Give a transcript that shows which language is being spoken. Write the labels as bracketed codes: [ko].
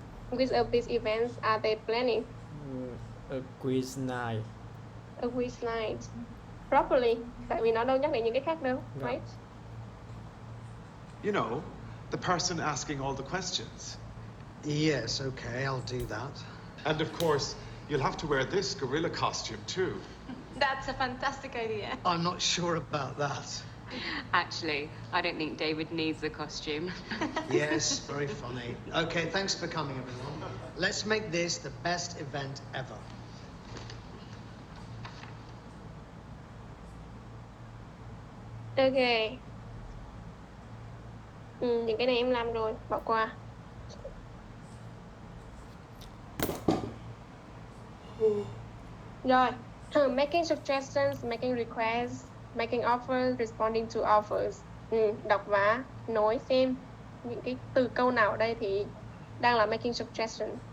[en] Which of these events are they planning? A quiz night. A quiz night. Properly. [vi] Tại vì nó đâu nhắc đến những cái khác đâu, right? [en] You know, the person asking all the questions. Yes, okay, I'll do that. And of course, you'll have to wear this gorilla costume too. That's a fantastic idea. I'm not sure about that. Actually, I don't think David needs a costume. Yes, very funny. Okay, thanks for coming, everyone. Let's make this the best event ever. Ok. [vi] Những cái này em làm rồi, bỏ qua. Rồi. [en] Making suggestions, making requests, making offers, responding to offers. [vi] Đọc và nói xem những cái từ câu nào ở đây thì đang là making suggestion.